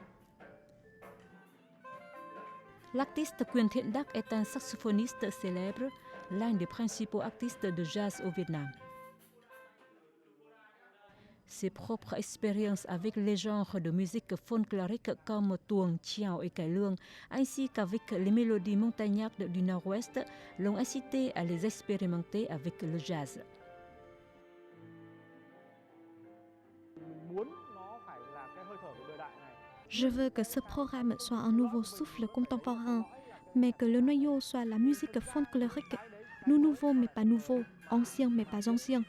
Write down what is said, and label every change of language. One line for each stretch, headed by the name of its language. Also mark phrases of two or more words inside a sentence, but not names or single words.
French: L'artiste Quyền Thiện Đắc est un saxophoniste célèbre, l'un des principaux artistes de jazz au Vietnam. Ses propres expériences avec les genres de musique folklorique comme tuồng, chiao et cải lương, ainsi qu'avec les mélodies montagnardes du Nord-Ouest, l'ont incité à les expérimenter avec le jazz. Je veux que ce programme soit un nouveau souffle contemporain, mais que le noyau soit la musique folklorique, nouveau mais pas nouveau, ancien mais pas ancien.